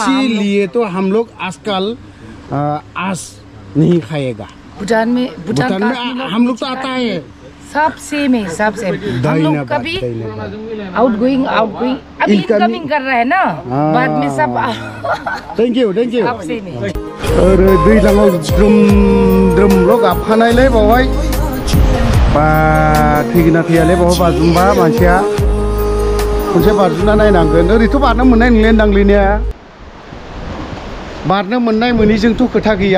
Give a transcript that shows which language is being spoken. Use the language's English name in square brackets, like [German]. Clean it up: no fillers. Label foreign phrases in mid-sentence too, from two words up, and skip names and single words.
[Hindi] इसीलिए तो हम लोग आजकल आज नहीं खाएगा। भूटान में भूटान में हम लोग तो आता है सब सेम है, सब सेम। हम लोग कभी धन्यवाद। आउटगोइंग आउटगोइंग अभी इनकमिंग कर रहा है ना, बाद में सब [English] thank you [Hindi] सब सेम है। [Bodo] ओरै दैज्लाङाव द्रुम द्रुमल' गाबखानायलै बावहाय बा थैगोना थैयालै बावहाय बाज्रुमबा मानसिया खनसे बाज्रुमना नायनांगोन। ओरैथ' बारनो मोननाय नंले दांलिनिया बारनो मोननाय मोनैजोंथ' खोथा गैया।